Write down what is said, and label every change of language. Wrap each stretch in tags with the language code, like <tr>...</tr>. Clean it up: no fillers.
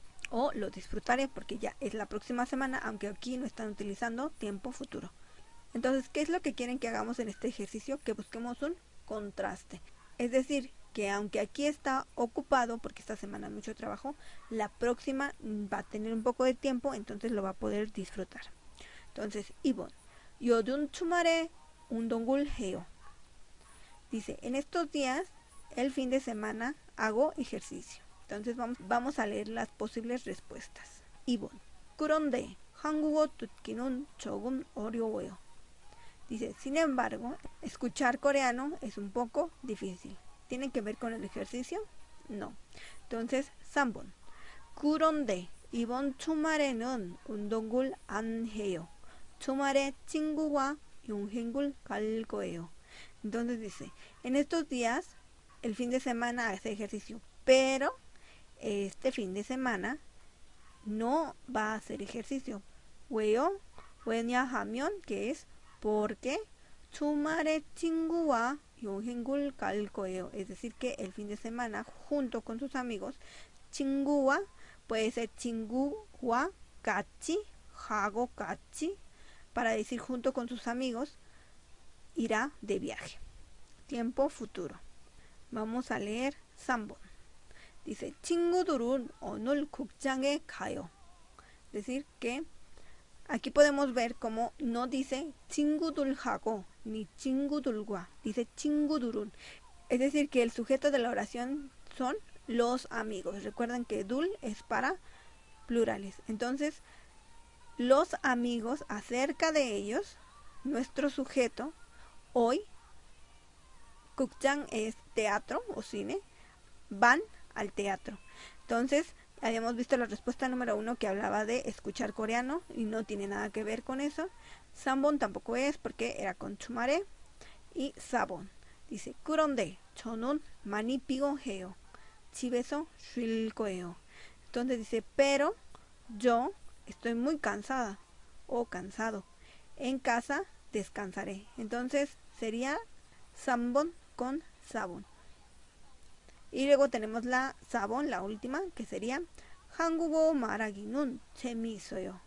<es>O lo disfrutaré, porque ya es la próxima semana, aunque aquí no están utilizando tiempo futuro. Entonces, ¿qué es lo que quieren que hagamos en este ejercicio? Que busquemos un contraste. Es decir, que aunque aquí está ocupado, porque esta semana hay mucho trabajo, la próxima va a tener un poco de tiempo, entonces lo va a poder disfrutar.</es> <ko>Entonces, 이번 요즘 주말에 운동을 해요.</ko> <es>Dice, en estos días, el fin de semana, hago ejercicio. Entonces vamos a leer las posibles respuestas.</es> <ko>2번 그런데 한국어 듣기는 조금 어려워요.</ko> <es>Dice, sin embargo, escuchar coreano es un poco difícil. Tiene que ver con el ejercicio No. Entonces, 3번.</es> <ko>그런데 이번 주말에는 운동을 안 해요. 주말에 친구와 여행을 갈 거예요.</ko> <es>Entonces dice, en estos días, el fin de semana hace ejercicio, pero este fin de semana no va a hacer ejercicio.</es> <ko>왜요? 왜냐하면,</ko> <es>que es porque</es> <ko>주말에 친구와 여행을 갈 거예요.</ko> <es>Es decir, que el fin de semana, junto con sus amigos, 친구와 puede ser</es> <ko>친구와 같이,</ko> <es>하고 같이, para decir junto con sus amigos, irá de viaje. Tiempo futuro. Vamos a leer 3번.</es> <ko>Dice, 친구들은 오늘 극장에 가요.</ko> <es>Es decir, que aquí podemos ver cómo no dice 친구들하고 ni 친구들과, dice 친구들은. Es decir, que el sujeto de la oración son los amigos. Recuerden que dul es para plurales. Entonces, los amigos, acerca de ellos, nuestro sujeto, hoy, 극장 es teatro o cine, van al teatro. Entonces, habíamos visto la respuesta número 1 que hablaba de escuchar coreano y no tiene nada que ver con eso. 3번 tampoco es porque era con 주말에. Y 4번 dice,</es> <ko>그런데 저는 많이 피곤해요. 집에서 쉴 거예요.</ko> <es>Entonces dice, pero yo estoy muy cansada o cansado. En casa descansaré. Entonces sería 3번 con 4번. Y luego tenemos la 4번, la última, que sería</es> <ko>한국어 말하기는 재미있어요.</ko>